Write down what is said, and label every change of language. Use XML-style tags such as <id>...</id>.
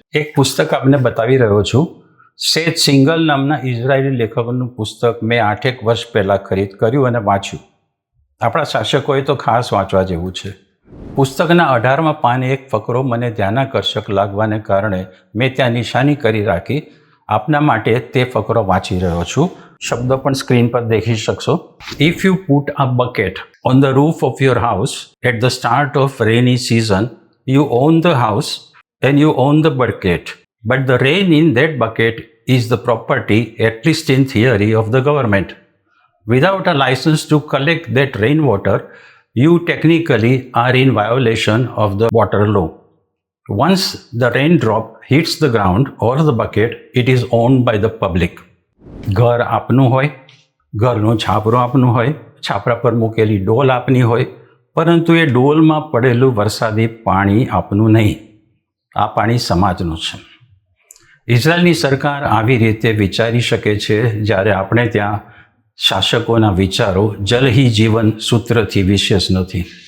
<gu>એક પુસ્તક આપને બતાવી રહ્યો છું. સેથ સિંગલ નામના ઇઝરાયેલી લેખકનું પુસ્તક મેં 8 વર્ષ પહેલાં ખરીદ કર્યું અને વાંચ્યું. આપણા શાસકોએ તો ખાસ વાંચવા જેવું છે. પુસ્તકના 18મા પાને એક ફકરો મને ધ્યાનાકર્ષક લાગવાને કારણે મેં ત્યાં નિશાની કરી રાખી. આપના માટે તે ફકરો વાંચી રહ્યો છું. શબ્દો પણ સ્ક્રીન પર દેખી શકશો.</gu> <en>If you put a bucket on the roof of your house at the start of rainy season, you own the house and you own the bucket. But the rain in that bucket is the property, at least in theory, of the government. Without a license to collect that rainwater, you technically are in violation of the water law. Once the raindrop hits the ground or the bucket, it is owned by the public.</en> <gu>ઘર આપનું હોય, ઘરનું છાપરું આપનું હોય, છાપરા પર મૂકેલી ડોલ આપની હોય, પરંતુ એ ડોલમાં પડેલું વરસાદી પાણી આપનું નહીં. આ પાણી સમાજનું છે. ઇઝરાયલની સરકાર આવી રીતે વિચારી શકે છે જ્યારે આપણે ત્યાં શાસકોના વિચારો જલ હી જીવન સૂત્રથી વિશેષ નથી.</gu>